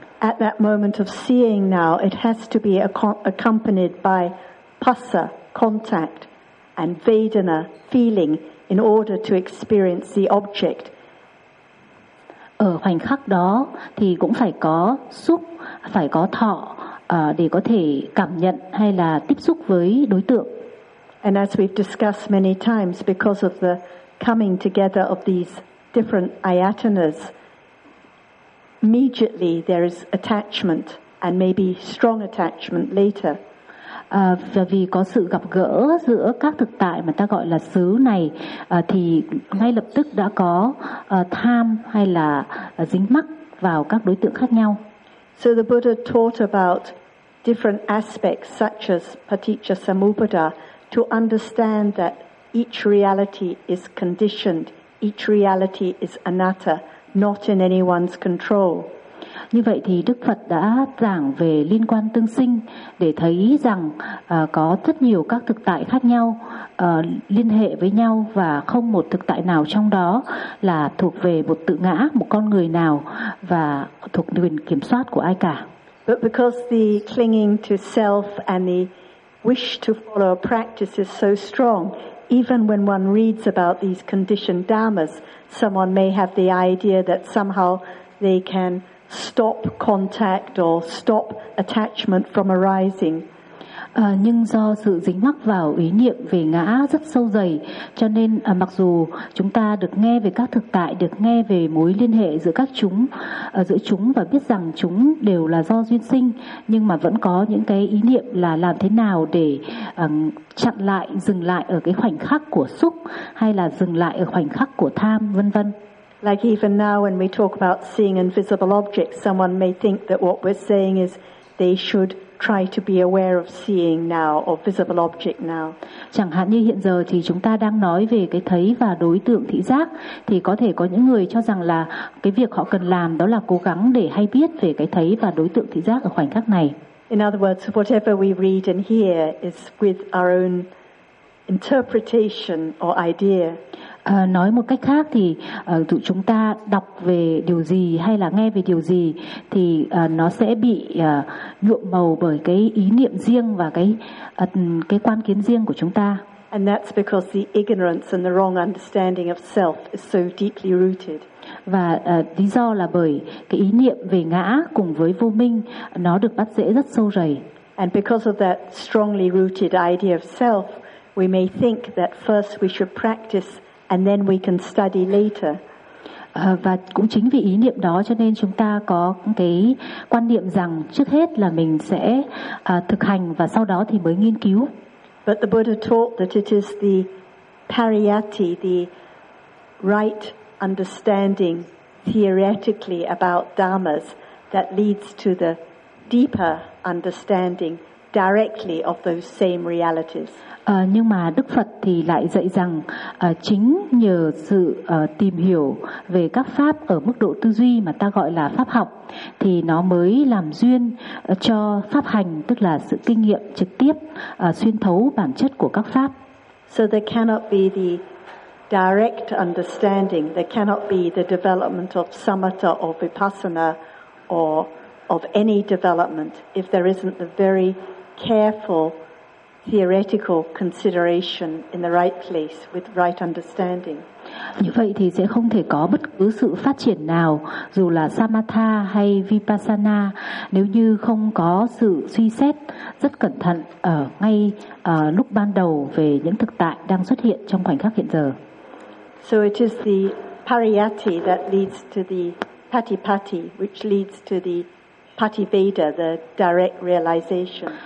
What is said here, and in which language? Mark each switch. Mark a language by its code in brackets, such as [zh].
[en] At that moment of seeing now, it has to be accompanied by passa, contact, and vedana, feeling, in order to experience the object. [vi] Ở khoảnh khắc đó thì cũng phải có xúc, phải có thọ để có thể cảm nhận hay là tiếp xúc với đối tượng. [en] And as we've discussed many times, because of the coming together of these different ayatanas, immediately there is attachment and maybe strong attachment later. [vi] Và vì có sự gặp gỡ giữa các thực tại mà ta gọi là xứ này thì ngay lập tức đã có tham hay là dính mắc vào các đối tượng khác nhau. [en] So the Buddha taught about different aspects such as paticca samuppada to understand that each reality is conditioned, each reality is anatta, not in anyone's control. [vi] Như vậy thì Đức Phật đã giảng về liên quan tương sinh để thấy rằng có rất nhiều các thực tại khác nhau liên hệ với nhau và không một thực tại nào trong đó là thuộc về một tự ngã, một con người nào và thuộc quyền kiểm soát của ai cả. [en] But because the clinging to self and the wish to follow a practice is so strong, even when one reads about these conditioned dharmas, someone may have the idea that somehow they can stop contact or stop attachment from arising. [vi] Nhưng do sự dính mắc vào ý niệm về ngã rất sâu dày, cho nên mặc dù chúng ta được nghe về các thực tại, được nghe về mối liên hệ giữa các chúng, giữa chúng và biết rằng chúng đều là do duyên sinh, nhưng mà vẫn có những cái ý niệm là làm thế nào để chặn lại, dừng lại ở cái khoảnh khắc của xúc hay là dừng lại ở khoảnh khắc của tham, vân vân. [en] Like even now when we talk about seeing invisible objects, someone may think that what we're saying is they should try to be aware of seeing now or visible object now. [vi] Chẳng hạn như hiện giờ thì chúng ta đang nói về cái thấy và đối tượng thị giác thì có thể có những người cho rằng là cái việc họ cần làm đó là cố gắng để hay biết về cái thấy và đối tượng thị giác ở khoảnh khắc này. [en] In other words, whatever we read and hear is with our own interpretation or idea. [vi] Nói một cách khác thì tụi chúng ta đọc về điều gì hay là nghe về điều gì thì nó sẽ bị nhuộm màu bởi cái ý niệm riêng và cái quan kiến riêng của chúng ta. [en] And that's because the ignorance and the wrong understanding of self is so deeply rooted. [vi] Và lý do là bởi cái ý niệm về ngã cùng với vô minh nó được bắt rễ rất sâu rầy. [en] And because of that strongly rooted idea of self, we may think that first we should practice and then we can study later. [vi] Và cũng chính vì ý niệm đó cho nên chúng ta có cái quan niệm rằng trước hết là mình sẽ thực hành và sau đó thì mới nghiên cứu. [en] But the Buddha taught that it is the pariyatti, the right understanding theoretically about dharmas that leads to the deeper understanding directly of those same realities. [vi] Nhưng mà Đức Phật thì lại dạy rằng chính nhờ sự tìm hiểu về các pháp ở mức độ tư duy mà ta gọi là pháp học thì nó mới làm duyên cho pháp hành, tức là sự kinh nghiệm trực tiếp xuyên thấu bản chất của các pháp. [en] So there cannot be the direct understanding, there cannot be the development of samatha or vipassana or of any development if there isn't the very careful theoretical consideration in the right place with right understanding. [vi] Như vậy thì sẽ không thể có bất cứ sự phát triển nào, dù là samatha hay vipassana, nếu như không có sự suy xét rất cẩn thận ở ngay lúc ban đầu về những thực tại đang xuất hiện trong khoảnh khắc hiện giờ. [en] So it is the pariyatti that leads to the patipatti, which leads to the Pativeda, the direct realization.